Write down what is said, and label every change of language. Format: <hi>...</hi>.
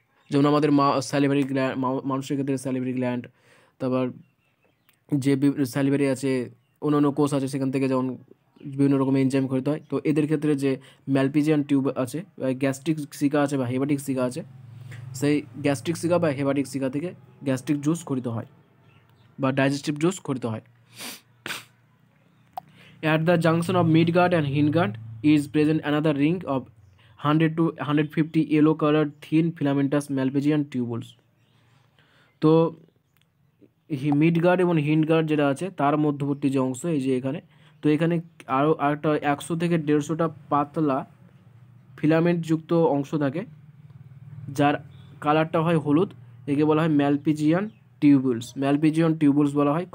<bn>যেমন আমাদের salivary gland, মানুষের ক্ষেত্রে স্যালিভারি গ্ল্যান্ড, তারপর যে স্যালিভারি আছে, অন্যান্য কোষ আছে, সেখান থেকে যেমন বিভিন্ন রকম এনজাইম খরিত হয়। তো এদের ক্ষেত্রে যে ম্যালপিজিয়ান টিউব আছে, গ্যাস্ট্রিক সিকা আছে বা হেপাটিক সিকা আছে, সেই গ্যাস্ট্রিক সিকা বা হেপাটিক সিকা থেকে গ্যাস্ট্রিক জুস খরিত হয় বা ডাইজেস্টিভ জুস খরিত হয়।</bn> <en>At the junction of midgut and hindgut is present another ring of 100 to 150 yellow colored thin filamentous Malpighian tubules.</en> <bn>তো মিডগার্ড এবং হিন্ডগার্ড যেটা আছে তার মধ্যবর্তী যে অংশ, এই যে এখানে, তো এখানে আরও আরেকটা 100 থেকে 150টা পাতলা ফিলামেন্টযুক্ত অংশ থাকে, যার কালারটা হয় হলুদ। একে বলা হয় ম্যালপিজিয়ান টিউবুলস। ম্যালপিজিয়ান টিউবুলস বলা হয়।</bn>